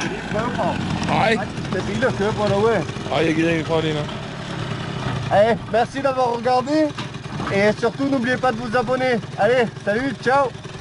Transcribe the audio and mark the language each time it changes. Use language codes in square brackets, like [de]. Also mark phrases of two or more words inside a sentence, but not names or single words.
[da] prøve på. Nej. Det er biler at køre på derude. Nej, jeg gider ikke prøve det nu. [fr] Allez, merci d'avoir regardé. Et surtout, n'oubliez pas de vous abonner. Allez, salut, ciao.